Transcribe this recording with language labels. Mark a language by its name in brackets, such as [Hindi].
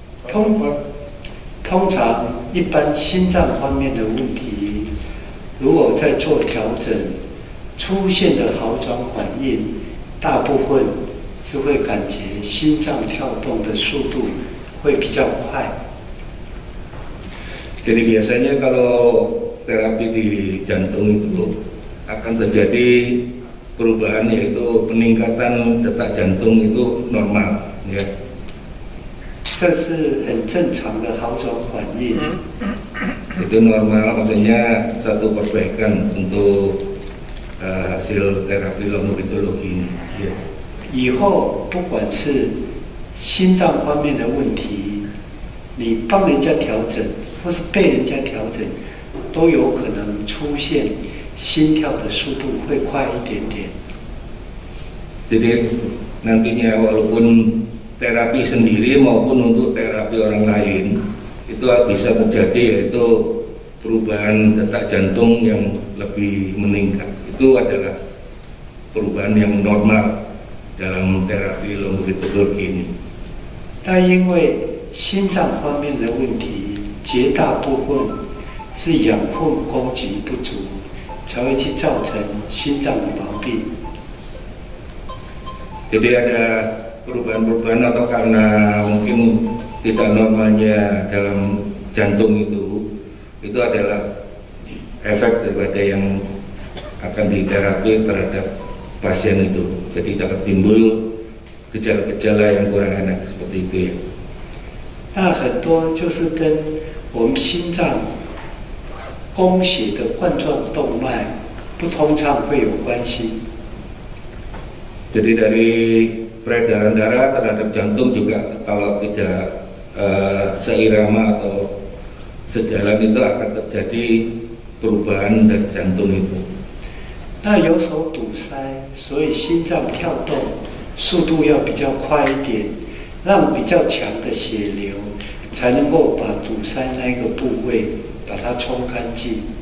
[Chinese] 通常一般心脏方面的问题，如果在做调整，出现的好转反应，大部分是会感觉心脏跳动的速度会比较快。 [Indonesian] Jadi biasanya kalau terapi di jantung itu akan terjadi perubahan, yaitu peningkatan detak jantung itu normal, ya. [Chinese] 这是很正常的好转反应。 [Indonesian] Itu normal, maksudnya satu perbaikan untuk hasil terapi longitudologi ini. Ya. [Chinese] 以后不管是心脏方面的问题，你帮人家调整，或是被人家调整，都有可能出现心跳的速度会快一点点。 [Indonesian] Jadi nantinya walaupun terapi sendiri maupun untuk terapi orang lain itu bisa terjadi, yaitu perubahan detak jantung yang lebih meningkat. Itu adalah perubahan yang normal dalam terapi longitudologi ini. [Chinese] 但因为心脏方面的问题，绝大部分是养分供给不足，才会去造成心脏的毛病。 [Indonesian] Jadi ada perubahan-perubahan atau karena mungkin tidak normalnya dalam jantung itu adalah efek daripada yang akan diterapi terhadap pasien itu. Jadi akan timbul gejala-gejala yang kurang enak seperti itu ya. [Chinese] 那很多就是跟我们心脏供血的冠状动脉不通畅会有关系。 [Indonesian] Jadi dari peredaran darah terhadap jantung juga kalau tidak seirama atau sejalan itu akan terjadi perubahan dari jantung itu. [Chinese] 那有手堵塞，所以心脏跳动速度要比较快一点，让比较强的血流才能够把堵塞那个部位把它冲干净。